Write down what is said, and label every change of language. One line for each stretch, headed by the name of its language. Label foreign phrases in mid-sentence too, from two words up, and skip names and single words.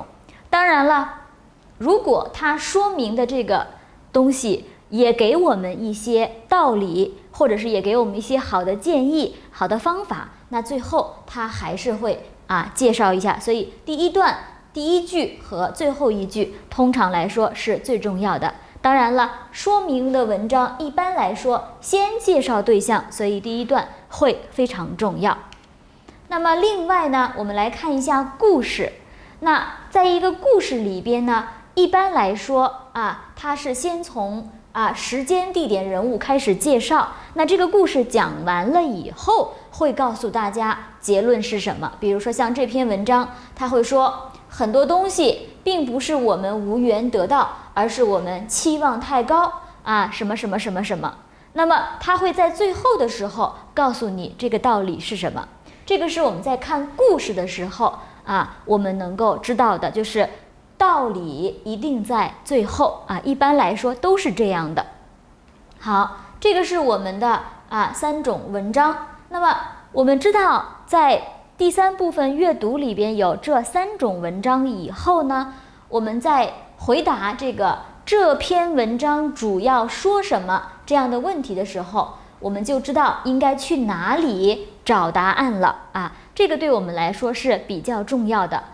Chinese: 當然了，如果它說明的这個東西也給我們一些道理，或者是也給我們一些好的建議、好的方法，那最後它還是會介紹一下。所以第一段第一句和最後一句通常來說是最重要的。當然了，說明的文章一般來說先介紹對象，所以第一段会非常重要。那麼另外呢，我們來看一下故事。那在一個故事裡邊呢，一般來說它是先從時間、地點、人物開始介紹。那這個故事講完了以後，會告訴大家結論是什麼。比如說像這篇文章，它會說很多東西並不是我們無緣得到，而是我們期望太高什麼什麼什麼什麼。那麼它會在最後的時候告訴你這個道理是什麼。這個是我們在看故事的時候我們能夠知道的，就是道理一定在最後一般來說都是這樣的。好，這個是我們的3種文章。那麼我們知道在第3部分閱讀裡邊有這3種文章以後呢，我們在回答這篇文章主要說什麼這樣的問題的時候，我們就知道應該去哪裡找答案了這個對我們來說是比較重要的。